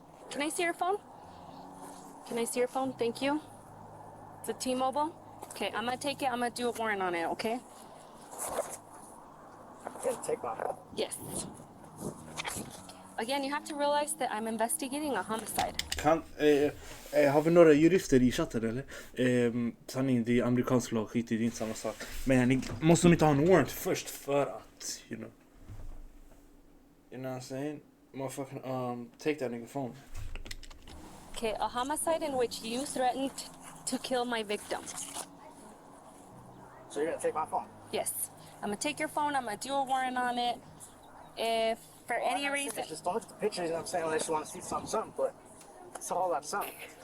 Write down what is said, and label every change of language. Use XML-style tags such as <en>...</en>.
<en>Can I see your phone? Can I see your phone? Thank you. It's a T-Mobile. Okay, I'm gonna take it. I'm gonna do a warrant on it, okay? Yeah, take my phone. Yes. Again, you have to realize that I'm investigating a homicide.</en> <sv>Har vi några jurister i chatten eller? Sanningen, det är amerikansk lag, skit i, det är inte samma sak. Men måste de inte ha en warrant först för att,</sv> <en>you know what I'm saying? Motherfucking, take that nigga phone. Okay, a homicide in which you threatened to kill my victim. So you're gonna take my phone? Yes. I'm gonna take your phone, I'm gonna do a warrant on it. If for any reason... Just don't look at the pictures, you know what I'm saying, unless you want to see something, but it's all that something.</en>